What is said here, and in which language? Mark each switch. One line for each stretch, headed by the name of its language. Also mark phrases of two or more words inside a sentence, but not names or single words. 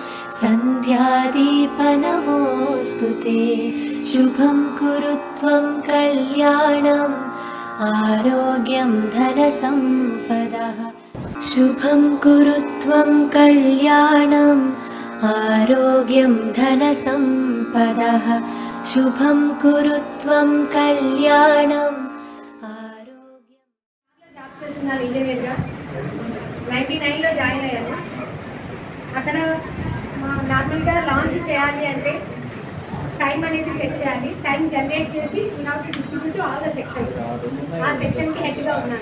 Sanskrit: सन्ध्यादीपनमोस्तुते शुभं कुरुत्वं कल्याणम् आरोग्यं धनसम्पदः शुभं कुरुत्वं कल्याणम् आरोग्यं धनसम्पदः शुभं कुरुत्वं कल्याणम् आरोग्यं
Telugu: జాబ్ చేస్తున్నాను ఇంజనీర్గా 99లో జాయిన్ అయ్యాను. అక్కడ నార్మల్గా లాంచ్ చేయాలి అంటే టైం అనేది సెట్ చేయాలి.
English: time generate
Telugu: చేసి నాకు
English: distribute all the sections.
Telugu: ఆ సెక్షన్కి హెడ్గా ఉన్నాను.